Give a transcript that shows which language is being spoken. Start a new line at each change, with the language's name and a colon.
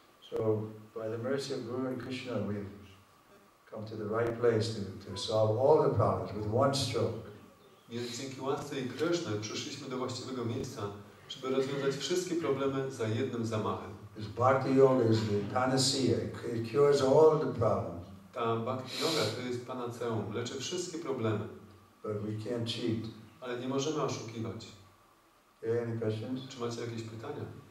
English: So by the mercy of Guru and Krishna, we've come to the right place to solve all the problems with one stroke.
Polish: Więc dzięki łasce i Kryszny przyszliśmy do właściwego miejsca, żeby rozwiązać wszystkie problemy za jednym zamachem.
English: This Bhakti Yoga is the panacea. It cures all the problems.
Polish: Ta Bhakti Yoga to jest panaceum, leczy wszystkie problemy.
English: But we can't cheat.
Polish: Ale nie możemy oszukiwać.
English: Any questions?
Polish: Czy macie jakieś pytania?